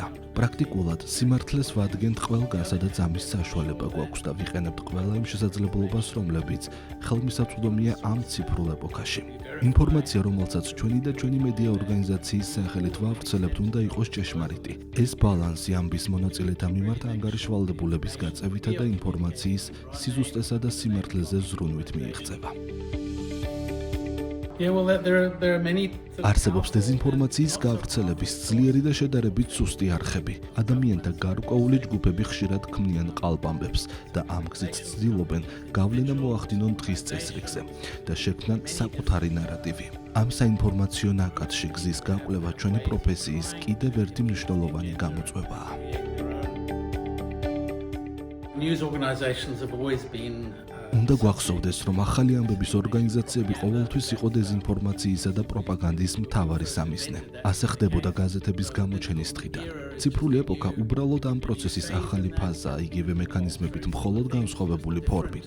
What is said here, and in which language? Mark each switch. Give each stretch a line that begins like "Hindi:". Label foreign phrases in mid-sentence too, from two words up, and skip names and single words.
Georgian: პრაქტიკულად სიმართლეს ვადგენთ ყველგან, სადაც ამის საშუალება გვაქვს და ვიყენებთ ყველა იმ შესაძლებლობას, რომლებიც ხელმისაწვდომია ამ ციფრულ ეპოქაში. ინფორმაცია, რომელსაც ჩვენი და ჩვენი მედია ორგანიზაციის სახელით ვავრცელებთ, უნდა იყოს ჭეშმარიტი. ეს ბალანსი ამბის მონაწილეთა მიმართ ანგარიშვალდებულების გაწევითა და ინფორმაციის სიზუსტესა და სიმართლეზე ზრუნვით მიიღწევა.
English: Yeah, well, there are many
Georgian: არსებობს დეზინფორმაციის გავრცელების ძლიერი და შედარებით სუსტი არხები. ადამიანთა გარკვეული ჯგუფები ხშირად ქმნიან ყალბ-ამბებს და ამ გზით ცდილობენ გავლენა მოახდინონ დღის წესრიგზე და შექმნან საკუთარი ნარატივი. ამ საინფორმაციო ნაკადში გზის გაკვლევა ჩვენი პროფესიის კიდევ ერთი მნიშვნელოვანი გამოწვევაა.
English: news organizations have always been
Georgian: უნდა გვახსოვდეს, რომ ახალი ამბების ორგანიზაციები ყოველთვის იყო დეზინფორმაციისა და პროპაგანდის მთავარი სამიზნე. ასე ხდებოდა გაზეთების გამოჩენის დღიდან. ციფრული ეპოქა უბრალოდ ამ პროცესის ახალი ფაზაა, იგივე მექანიზმებით, მხოლოდ განსხვავებული ფორმით.